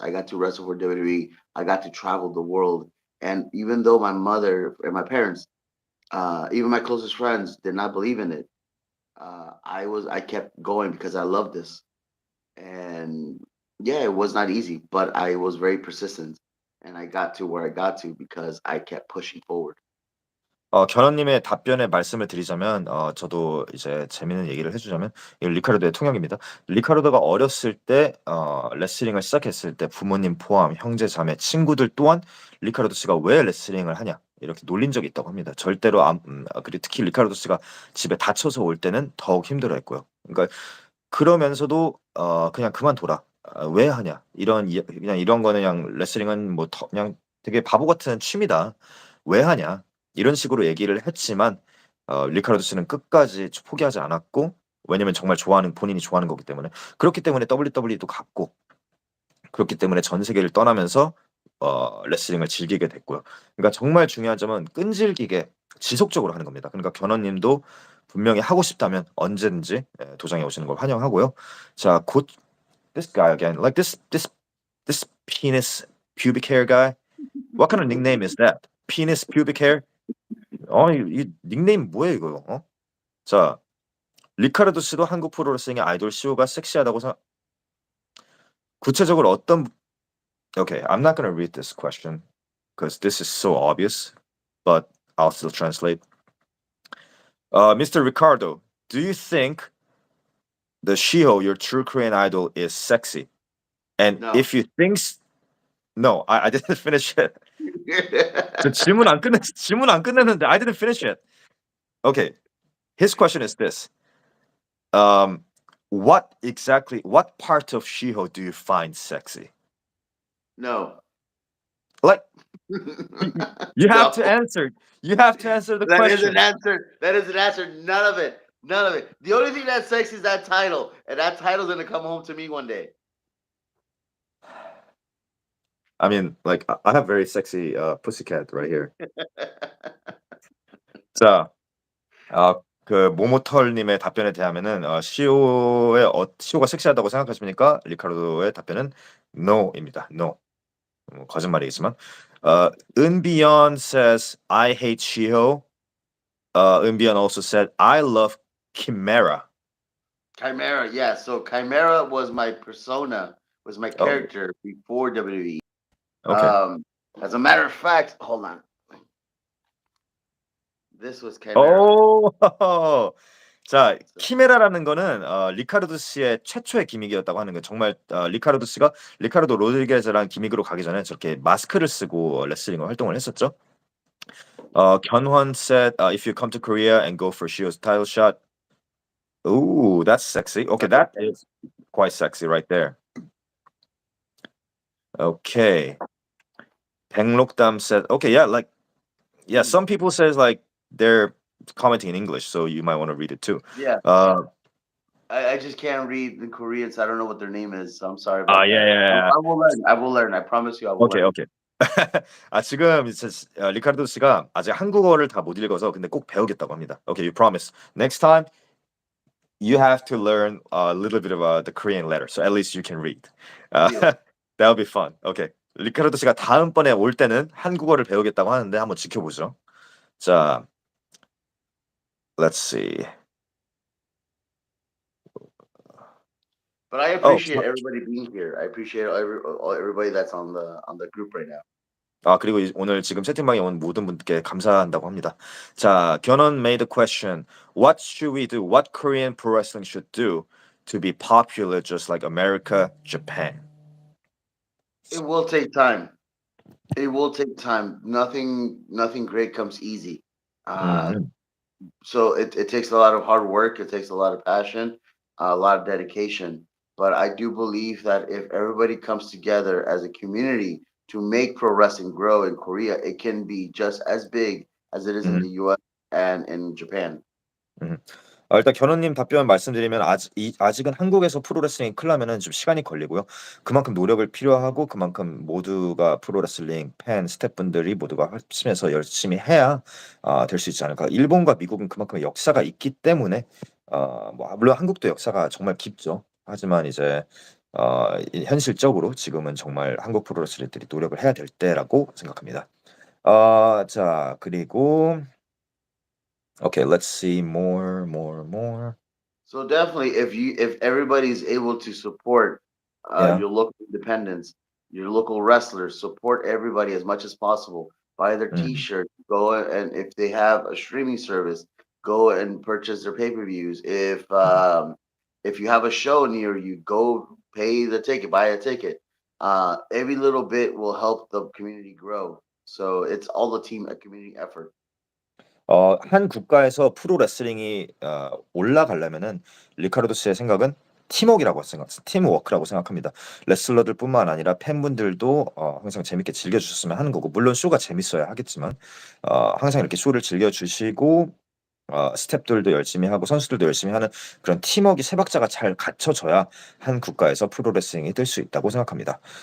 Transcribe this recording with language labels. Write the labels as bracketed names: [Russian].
[English] I got to wrestle for WWE. I got to travel the world. And even though my mother and my parents, even my closest friends, did not believe in it, I kept going because I love this. And yeah, it was not easy, but I was very persistent, and I got to where I got to because I kept pushing forward. [Korean] 견원님의 답변에 말씀을 드리자면, 저도 이제 재밌는 얘기를 해주자면, 이 리카르도의 통역입니다. 리카르도가 어렸을 때 레슬링을 시작했을 때 부모님 포함 형제 자매 친구들 또한 리카르도 씨가 왜 레슬링을 하냐 이렇게 놀린 적이 있다고 합니다. 절대로 그리고 특히 리카르도 씨가 집에 다쳐서 올 때는 더욱 힘들어했고요. 그러니까 그러면서도 그냥 그만둬라. 왜 하냐. 그냥 이런 거는 그냥 레슬링은 뭐 그냥 되게 바보 같은 취미다. 왜 하냐. 이런 식으로 얘기를 했지만 리카르도 씨는 끝까지 포기하지 않았고, 왜냐면 정말 본인이 좋아하는 거기 때문에. 그렇기 때문에 WWE도 갔고, 그렇기 때문에 전 세계를 떠나면서 레슬링을 즐기게 됐고요. 그러니까 정말 중요한 점은 끈질기게 지속적으로 하는 겁니다. 그러니까 견원님도 분명히 하고 싶다면 언제든지 도장에 오시는 걸 환영하고요. 자, 곧 [English] this guy again, like this penis pubic hair guy. What kind of nickname is that? Penis pubic hair? [Korean] 이 닉네임 뭐예요 이거? 자, 리카르도 씨도 한국 프로레슬링의 아이돌 시우가 섹시하다고 구체적으로 어떤 [English] Okay, I'm not gonna read this question because this is so obvious. But I'll still translate. Mr. Ricardo, do you think the Shiho, your true Korean idol, is sexy? And No. if you think no, I didn't finish it. [Korean] 저 질문 안 끝냈는데 [English] I didn't finish it. Okay, his question is this. Um, what part of Shiho do you find sexy? No. Like you have to No. answer. You have to answer the That is an question. answer. That is an answer. None of it. None of it. The only thing that's sexy is that title, and that title's gonna come home to me one day. I mean, like I have very sexy pussycat right here. [Korean] 자, 그 모모털님의 답변에 대하면은 시오가 섹시하다고 생각하십니까? 리카르도의 답변은 no입니다. [English] No. [Korean] 거짓말이겠지만. [English] 은비연 says I hate Shiho. 은비연 also said I love Chimera. Chimera, yeah. So Chimera was my persona, was my Oh, character before WWE. okay. As a matter of fact, hold on. This was Chimera. [Korean] 오, 자, [English] So, [Korean] 키메라라는 거는 리카르도 씨의 최초의 기믹이었다고 하는 거. 정말 리카르도 씨가 리카르도 로드리게즈랑 기믹으로 가기 전에 저렇게 마스크를 쓰고 레슬링을 활동을 했었죠. [English] 견환 said, if you come to Korea and go for Shio's title shot, ooh, that's sexy. Okay, that is quite sexy right there. Okay. 백록담 said, okay, yeah, like, yeah, some people says like they're commenting in English, so you might want to read it too. yeah, Uh, I just can't read the Korean, so I don't know what their name is. So I'm sorry about yeah, that. yeah, yeah. I will learn. I will learn. I promise you, I will 오케이, learn. 오케이. [Korean] 지금 이제 리카르도 씨가 아직 한국어를 다 못 읽어서 근데 꼭 배우겠다고 합니다. [English] Okay, you promise. Next time you have to learn a little bit of the Korean letter, so at least you can read. Deal. That'll be fun. Okay. [Korean] 리카르도 씨가 다음번에 올 때는 한국어를 배우겠다고 하는데 한번 지켜보죠. [English] 자, let's see. But I Oh, appreciate everybody being here. I appreciate everybody that's on the group right now. 그리고 오늘 지금 채팅방에 온 모든 분께 감사한다고 합니다. 자, 견원 made a question. What should we do? What Korean pro wrestling should do to be popular just like America, Japan? It will take time. It will take time. Nothing great comes easy. Mhm. So it takes a lot of hard work. It takes a lot of passion, a lot of dedication. But I do believe that if everybody comes together as a community to make pro wrestling grow in Korea, it can be just as big as it is in Mhm. the US and in Japan. 음. [Korean] 일단 견원님 답변 말씀드리면 아직은 한국에서 프로레슬링이 크려면은 좀 시간이 걸리고요. 그만큼 노력을 필요하고 그만큼 모두가 프로레슬링 팬 스태프분들이 모두가 합심해서 열심히 해야 될 수 있지 않을까. 일본과 미국은 그만큼 역사가 있기 때문에 뭐 물론 한국도 역사가 정말 깊죠. 하지만 이제 현실적으로 지금은 정말 한국 프로레슬러들이 노력을 해야 될 때라고 생각합니다. 자 그리고 [English] Okay, let's see more. So definitely, if everybody's able to support Yeah. your local independents, your local wrestlers, support everybody as much as possible. Buy their 음. T-shirt. Go and if they have a streaming service, go and purchase their pay-per-views. If you have a show near you, go pay the ticket, buy a ticket. Every little bit will help the community grow. So it's all the team, a community effort. [Korean] 한 국가에서 프로레슬링이 올라가려면은 리카르도 씨의 생각은 팀워크라고 생각합니다. 레슬러들뿐만 아니라 팬분들도 항상 재밌게 즐겨 주셨으면 하는 거고 물론 쇼가 재밌어야 하겠지만 항상 이렇게 쇼를 즐겨 주시고 스태프들도 열심히 하고 선수들도 열심히 하는 그런 팀워크가 세 박자가 잘 갖춰져야 한 국가에서 프로레슬링이 될 수 있다고 생각합니다.